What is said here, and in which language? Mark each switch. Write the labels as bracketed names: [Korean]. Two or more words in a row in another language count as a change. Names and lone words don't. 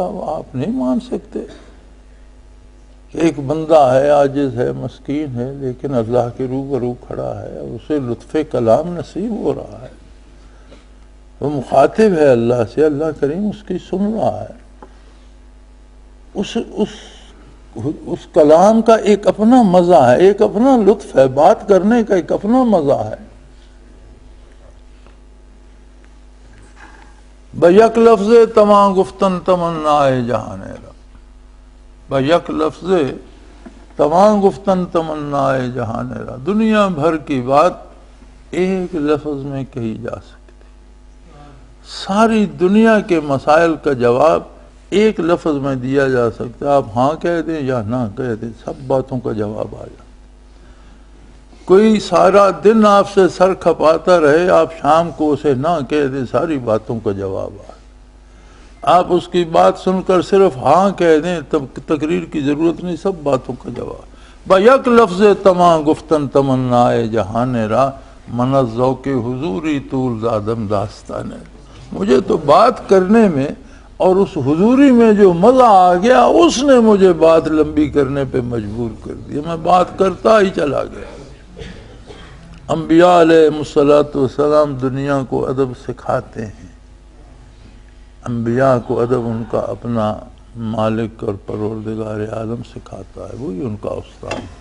[Urdu] وہ آپ نہیں مان سکتے کہ ایک بندہ ہے، عاجز ہے، مسکین ہے، لیکن اللہ کے روبرو کھڑا ہے، اسے لطف کلام نصیب ہو رہا ہے، وہ مخاطب ہے اللہ سے، اللہ کریم اس کی سن رہا ہے، اس کلام کا ایک اپنا مزہ ہے، ایک اپنا لطف ہے، بات کرنے کا ایک اپنا مزہ ہے۔ [Persian] بیک لفظ تمام گفتن تمنائے جہان را، بیک لفظ تمام گفتن تمنائے جہان را، [Urdu] دنیا بھر کی بات ایک لفظ میں کہی جا سکتی، ساری دنیا کے مسائل کا جواب ایک لفظ میں دیا جا سکتا ہے، آپ ہاں کہہ دیں یا نہ کہہ دیں، سب باتوں کا جواب آ جائے۔ کوئی سارا دن آپ سے سر کھپاتا رہے، آپ شام کو اسے نہ کہہ دیں، ساری باتوں کا جواب آئے۔ آپ اس کی بات سن کر صرف ہاں کہہ دیں، تب تقریر کی ضرورت نہیں، سب باتوں کا جواب۔ [Persian] بیک لفظ تمام گفتن تمنائے جہان را، من از ذوق حضوری طول زادم داستان ہے۔ [Urdu] مجھے تو بات کرنے میں اور اس حضوری میں جو مزہ آ گیا، اس نے مجھے بات لمبی کرنے پہ مجبور کر دیا، میں بات کرتا ہی چلا گیا۔ انبیاء [Arabic] علیہ السلام [Urdu] دنیا کو ادب سکھاتے ہیں، انبیاء کو ادب ان کا اپنا مالک اور پروردگار عالم سکھاتا ہے، وہی ان کا استاد۔